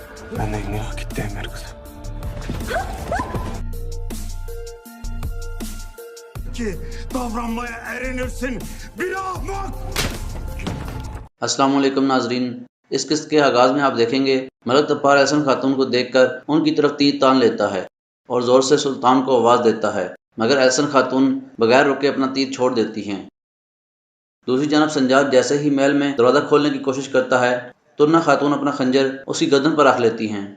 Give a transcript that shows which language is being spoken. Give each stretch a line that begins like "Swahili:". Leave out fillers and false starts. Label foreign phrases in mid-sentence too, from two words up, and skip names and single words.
Turkish: Benden yürü gitti Emir kızım. Ki davranmaya erinirsin bir ahmak.
Urdu: السلام علیکم ناظرین، اس قسط کے آغاز میں آپ دیکھیں گے ملک طپار احسن خاتون کو دیکھ کر ان کی طرف تیر تان لیتا ہے اور زور سے سلطان کو آواز دیتا ہے، مگر احسن خاتون بغیر رکے اپنا تیر چھوڑ دیتی ہیں۔ دوسری جانب سنجار جیسے ہی محل میں دروازہ کھولنے کی کوشش کرتا ہے، ترنا خاتون اپنا خنجر اس کی گردن پر رکھ لیتی ہیں۔